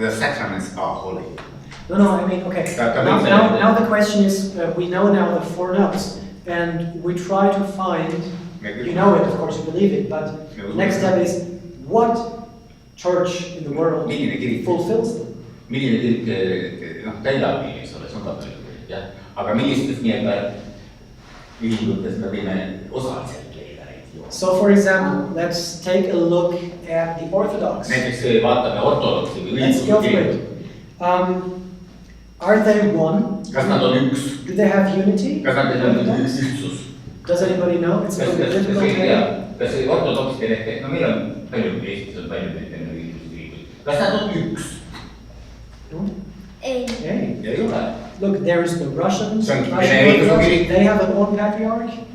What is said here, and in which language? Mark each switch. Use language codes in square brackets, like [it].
[en] The sacraments are holy. No, I mean, okay. Now the question is, we know now the 4 notes, and we try to find, you know it, of course, you believe it, but the next step is, what church in the world fulfills them? [et] Milline kirik täidab nii, eks ole, see on katoliku kirik, jah. Aga millistes nii-öelda ühingutes me võime osaliselt leida neid jooni? [en] So, for example, let's take a look at the Orthodox. [et] Näiteks vaatame ortodoksi või [en] Let's go for [et] õigeusu [en] it. Are they one? [et] Kas nad on üks? [en] Do they have unity? [et] Kas nad on ühtsus? [en] Does anybody know? It's a little bit difficult. [et] Kas ortodoksid ehk, no meil on palju, Eestis on palju neid õigeusu. Kas nad on üks? Ei. Ei ole. [en] Look, there's the Russians. They have an own patriarch.